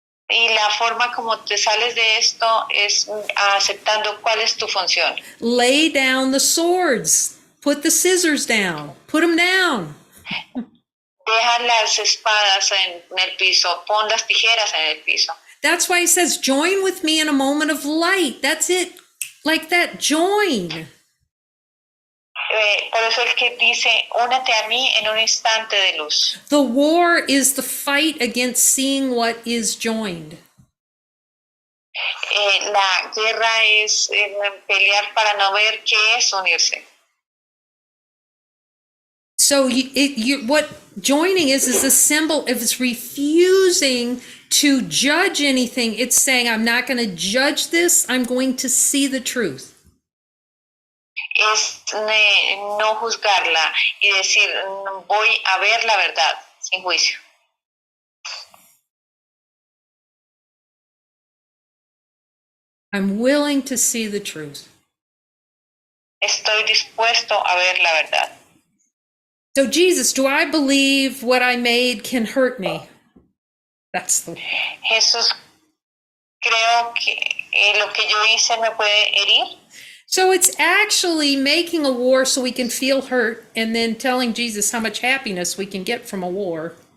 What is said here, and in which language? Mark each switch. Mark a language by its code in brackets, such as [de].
[es] y la forma como te sales de esto es aceptando cuál es tu función. [en] Lay down the swords. Put the scissors down. Put them down. [es] Deja las espadas en el piso, pon las tijeras en el piso. [en] That's why he says, join with me in a moment of light. That's it. Like that, join. [es] Por eso el que dice, únete a mí en un instante de luz. [en] The war is the fight against seeing what is joined. [es] La guerra es pelear para no ver qué es unirse. [en] So what joining is a symbol of it's refusing to judge anything. It's saying, I'm not going to judge this. I'm going to see the truth. [es] Es no juzgarla y decir, voy a ver la verdad sin juicio. [en] I'm willing to see the truth. [es] Estoy dispuesto a ver la verdad. [en] So Jesus, do I believe what I made can hurt me? That's the [es] Jesús, creo que lo que yo hice me puede herir. [en] So it's actually making a war so we can feel hurt and then telling Jesus how much happiness we can get from a war.